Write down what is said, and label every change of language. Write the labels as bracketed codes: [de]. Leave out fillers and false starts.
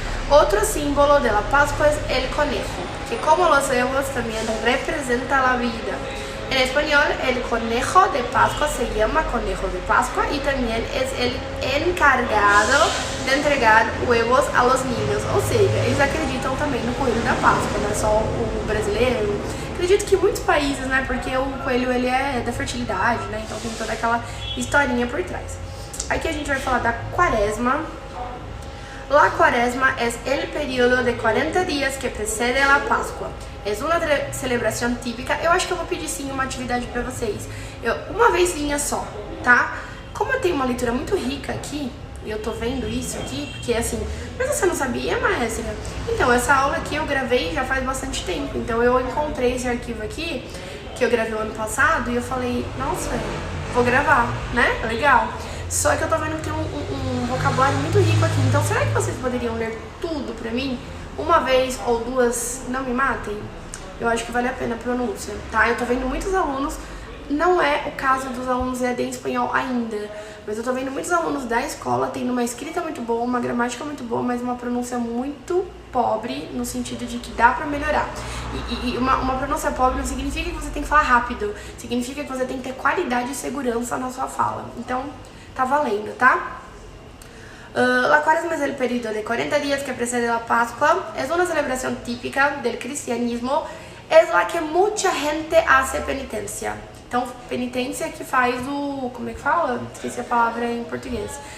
[es] Outro símbolo de la Páscoa es el conejo, que como los huevos también representa la vida. En español, el conejo de Pascua se llama conejo de Pascua y también es el encargado de entregar huevos a los niños. [pt] Ou seja, eles acreditam também no coelho da Páscoa, não é só o brasileiro. Acredito que muitos países, né, porque o coelho ele é da fertilidade, né, então tem toda aquela historinha por trás. Aqui a gente vai falar da quaresma. [es] La Cuaresma es el periodo de 40 días que precede a la Pascua. [pt] É uma celebração típica. Eu acho que eu vou pedir sim uma atividade pra vocês. Uma vezinha só, tá? Como eu tenho uma leitura muito rica aqui, e eu tô vendo isso aqui, porque assim, mas você não sabia, maestra? Então, essa aula aqui eu gravei já faz bastante tempo. Então eu encontrei esse arquivo aqui, que eu gravei o ano passado, e eu falei, nossa, vou gravar, né? Legal. Só que eu tô vendo que tem um vocabulário muito rico aqui. Então, será que vocês poderiam ler tudo pra mim? Uma vez ou duas, não me matem? Eu acho que vale a pena a pronúncia, tá? Eu tô vendo muitos alunos, não é o caso dos alunos EAD em espanhol ainda, mas eu tô vendo muitos alunos da escola tendo uma escrita muito boa, uma gramática muito boa, mas uma pronúncia muito pobre, no sentido de que dá pra melhorar. E uma pronúncia pobre não significa que você tem que falar rápido, significa que você tem que ter qualidade e segurança na sua fala. Então, tá valendo, tá? [es] La Cuaresma es el periodo de 40 días que precede la Pascua. Es una celebración típica del cristianismo. Es la que mucha gente hace penitencia. [pt] Então, penitência que faz o... Como é que fala? Esqueci a palavra em português.